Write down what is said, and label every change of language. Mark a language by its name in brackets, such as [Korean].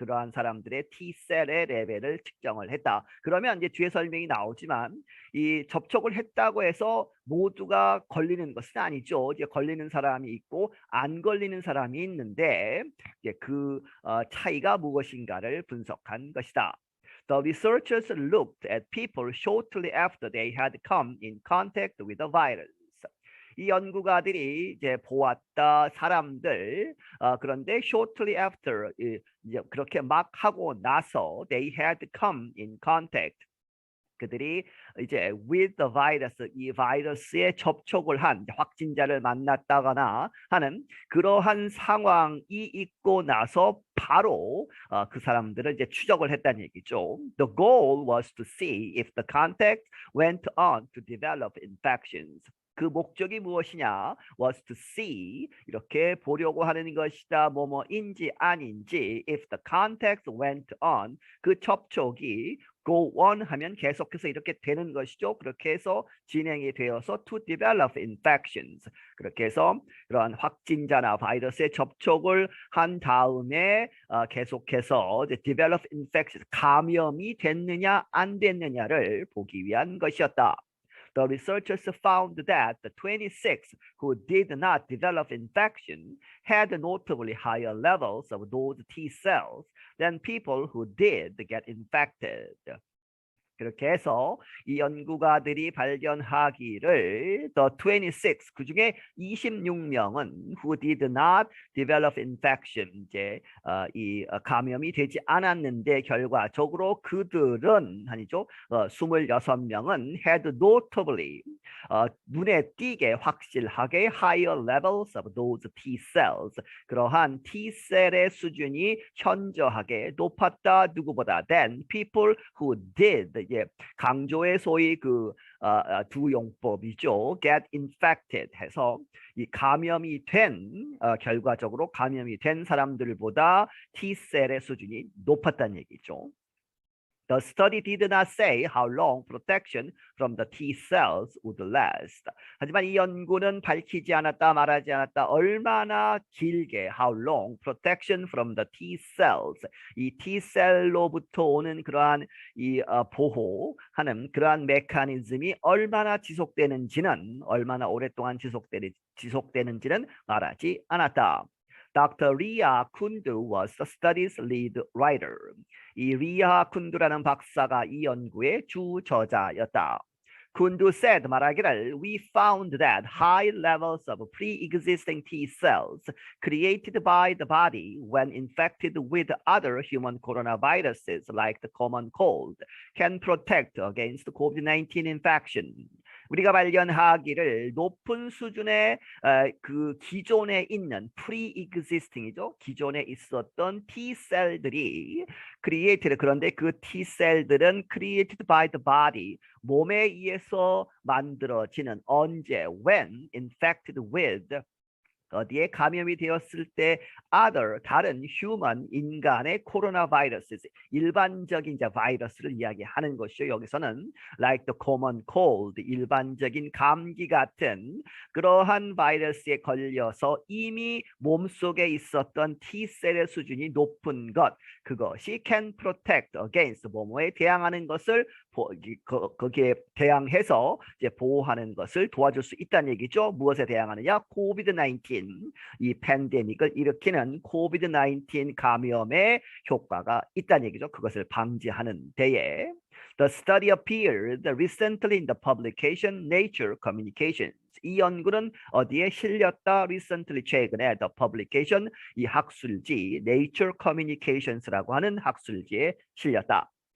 [Korean] 그러한 사람들의 T셀의 레벨을 측정을 했다. 그러면 이제 뒤에 설명이 나오지만 이 접촉을 했다고 해서 모두가 걸리는 것은 아니죠. 이제 걸리는 사람이 있고 안 걸리는 사람이 있는데 이제 그 차이가 무엇인가를 분석한 것이다. [English] The researchers looked at people shortly after they had come in contact with the virus. [Korean] 이 연구가들이 이제 보았다 사람들 그런데 [English] shortly after [Korean] 이제 그렇게 막 하고 나서 [English] they had come in contact [Korean] 그들이 이제 [English] with the virus [Korean] 이 바이러스에 접촉을 한 확진자를 만났다거나 하는 그러한 상황이 있고 나서 바로 그 사람들을 이제 추적을 했다는 얘기죠. [English] The goal was to see if the contact went on to develop infections. [Korean] 그 목적이 무엇이냐? [English] was to see [Korean] 이렇게 보려고 하는 것이다. 뭐뭐인지 아닌지 [English] if the contact went on [Korean] 그 접촉이 [English] go on [Korean] 하면 계속해서 이렇게 되는 것이죠. 그렇게 해서 진행이 되어서 [English] to develop infections [Korean] 그렇게 해서 그러한 확진자나 바이러스에 접촉을 한 다음에 계속해서 [English] develop infections [Korean] 감염이 됐느냐 안 됐느냐를 보기 위한 것이었다. [English] The researchers found that the 26 who did not develop infection had notably higher levels of those T cells than people who did get infected. [Korean] 그렇게 해서 이 연구가들이 발견하기를 [English] the 26 [Korean] 그중에 26명은 [English] who did not develop infection [Korean] 이제 이 감염이 되지 않았는데 결과적으로 그들은 아니죠 26명은 [English] had notably [Korean] 눈에 띄게 확실하게 [English] higher levels of those T cells [Korean] 그러한 T 셀의 수준이 현저하게 높았다 누구보다 [English] than people who did [Korean] 예, 강조의 소위 그 두 용법이죠. [English] get infected [Korean] 해서 이 감염이 된 결과적으로 감염이 된 사람들보다 T셀의 수준이 높았다는 얘기죠. [English] The study did not say how long protection from the T cells would last. [Korean] 하지만 이 연구는 밝히지 않았다, 말하지 않았다. 얼마나 길게 [English] how long protection from the T cells. [Korean] 이 T 셀로부터 오는 그러한 이 보호하는 그러한 메커니즘이 얼마나 지속되는지는 얼마나 오랫동안 지속되는지는 말하지 않았다. [English] Dr. Ria Kundu was the study's lead writer. [Korean] 이 리아 쿤두라는 박사가 이 연구의 주 저자였다. [English] Kundu said [Korean] 말하기를 [English] we found that high levels of pre-existing T cells created by the body when infected with other human coronaviruses like the common cold can protect against COVID-19 infection. [Korean] 우리가 발견하기를 높은 수준의 그 기존에 있는 pre-existing이죠. 기존에 있었던 T셀들이 created 그런데 그 T셀들은 [English] created by the body [Korean] 몸에 의해서 만들어지는 언제 [English] when infected with [Korean] 어디에 감염이 되었을 때 다른 human 인간의 코로나 바이러스 일반적인 이제 바이러스를 이야기하는 것이요. 여기서는 [English] like the common cold [Korean] 일반적인 감기 같은 그러한 바이러스에 걸려서 이미 몸속에 있었던 T셀의 수준이 높은 것 그것이 [English] can protect against [Korean] 뭐뭐에 대항하는 것을 거기에 대항해서 이제 보호하는 것을 도와줄 수 있다는 얘기죠. 무엇에 대항하느냐? 코비드-19 이 팬데믹을 일으키는 코비드-19 감염의 효과가 있다는 얘기죠. 그것을 방지하는 데에 [English] The study appeared recently in the publication Nature Communications. [Korean] 이 연구는 어디에 실렸다? Recently 최근에 [English] The publication [Korean] 이 학술지 Nature Communications라고 하는 학술지에 실렸다.